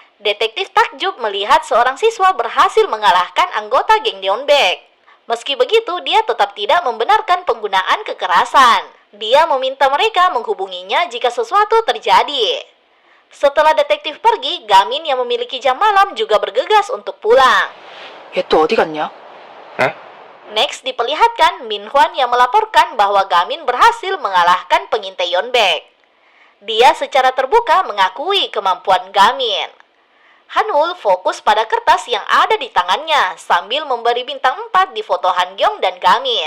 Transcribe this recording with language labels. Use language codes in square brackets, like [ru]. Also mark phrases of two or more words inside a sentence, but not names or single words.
[id] Detektif takjub melihat seorang siswa berhasil mengalahkan anggota geng Yeonbaek. Meski begitu, dia tetap tidak membenarkan penggunaan kekerasan. Dia meminta mereka menghubunginya jika sesuatu terjadi. Setelah detektif pergi, Gamin yang memiliki jam malam juga bergegas untuk pulang. [ko] 얘 또 어디 갔냐? [id] Next diperlihatkan Min Hwan yang melaporkan bahwa Gamin berhasil mengalahkan pengintai Yeonbaek. Dia secara terbuka mengakui kemampuan Gamin. Hanwul fokus pada kertas yang ada di tangannya sambil memberi bintang 4 di foto Hangyong dan Gamin.